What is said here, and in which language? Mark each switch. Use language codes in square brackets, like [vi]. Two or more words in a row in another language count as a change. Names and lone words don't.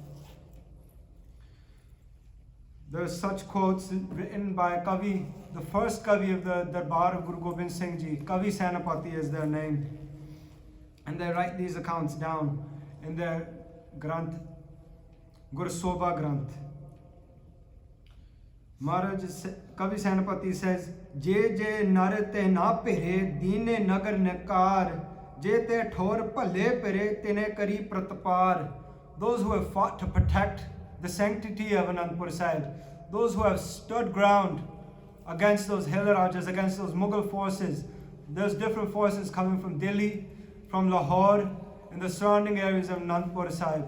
[en] There are such quotes written by Kavi, the first Kavi of the Darbar of Guru Gobind Singh Ji. Kavi Senapati is their name. And they write these accounts down in their Granth, Gur Sobha Granth. Maharaj, Kavi Senapati says, [bra] जे जे नर ते न परे, दीने नगर नेकर, जे ते ठौर पल्ले परे, तेने करी प्रतापर. [en] Those who have fought to protect the sanctity of Anandpur Sahib, those who have stood ground against those Hill Rajas, against those Mughal forces. There's different forces coming from Delhi, from Lahore, and the surrounding areas of Anandpur Sahib.